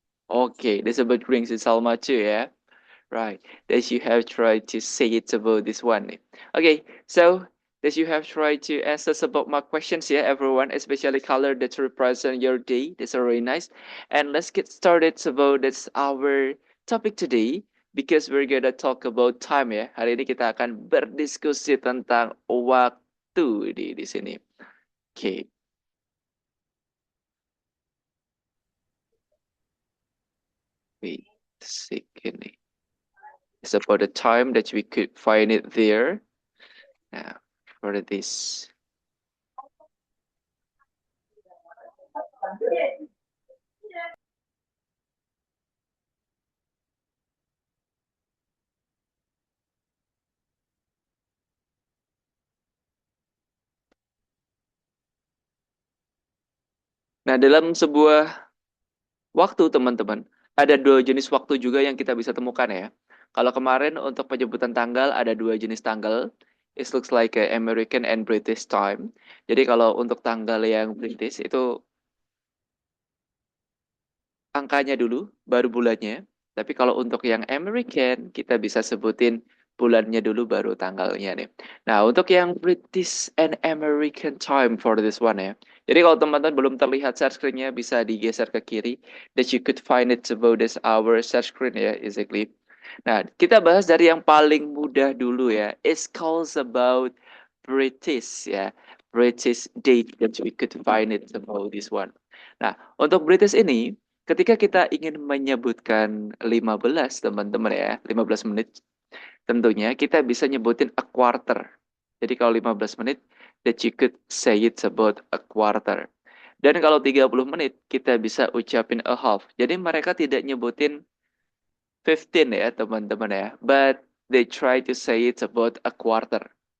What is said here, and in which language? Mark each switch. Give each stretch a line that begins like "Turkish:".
English: Okay, that's about green sis Alma too, yeah? Right, that you have tried to say it about this one. Okay, so that you have tried to answer about my questions here, everyone, especially color that represent your day. That's really nice. And let's get started about that's our topic today because we're gonna talk about time ya.
Indonesian: Hari ini kita akan berdiskusi tentang waktu di sini.
English: Okay. Wait a second. It's about the time that we could find it there. Now, for this.
Indonesian: Nah, dalam sebuah waktu, teman-teman, ada dua jenis waktu juga yang kita bisa temukan ya. Kalau kemarin untuk penyebutan tanggal ada dua jenis tanggal.
English: It looks like a American and British time.
Indonesian: Jadi kalau untuk tanggal yang British itu angkanya dulu, baru bulannya. Tapi kalau untuk yang American, kita bisa sebutin bulannya dulu, baru tanggalnya nih. Nah, untuk yang
English: British and American time for this one ya.
Indonesian: Jadi kalau teman-teman belum terlihat share screen-nya, bisa digeser ke kiri.
English: That you could find it about this our share screen ya, exactly.
Indonesian: Nah, kita bahas dari yang paling mudah dulu ya.
English: It's calls about British ya. British date that we could find it about this one.
Indonesian: Nah, untuk British ini, ketika kita ingin menyebutkan 15, teman-teman ya, 15 menit, tentunya kita bisa nyebutin a quarter. Jadi kalau 15 menit,
English: that you could say it about a quarter.
Indonesian: Dan kalau 30 menit, kita bisa ucapin a half. Jadi mereka tidak nyebutin 15 ya, teman-teman ya.
English: But they try to say it about a quarter.